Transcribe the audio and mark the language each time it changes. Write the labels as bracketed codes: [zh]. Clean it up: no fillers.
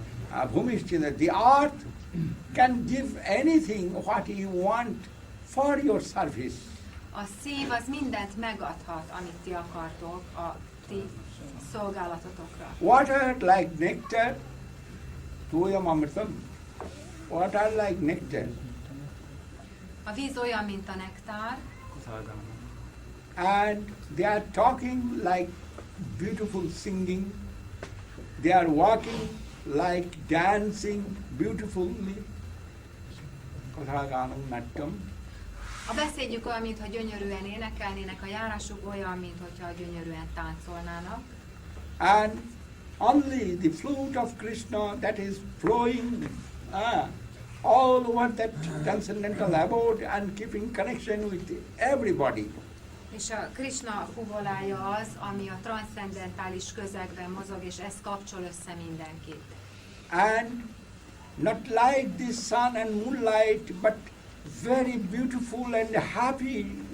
[en] The earth can give anything what you want for your service. [hu] A szív az mindent megadhat, amit ti akartok a ti szolgálatotokra. [en] Water like nectar, [sa] tuyam amritam. [en] Water like nectar. [hu] A víz olyan, mint a nektár, [en] And they are talking like beautiful singing. They are walking like dancing beautifully. [sa] Kathaganam nattam. [hu] a beszédjük olyan, mintha gyönyörűen énekelnének, a járásuk olyan, mintha gyönyörűen táncolnának. [en] And only the flute of Krishna that is flowing all over that transcendental abode and keeping connection with everybody. [hu] És a Krishna fuvolája az, ami a transzcendentális közegben mozog, és ez kapcsol össze mindenkit. [en] And not like the sun and moonlight, but very beautiful and happy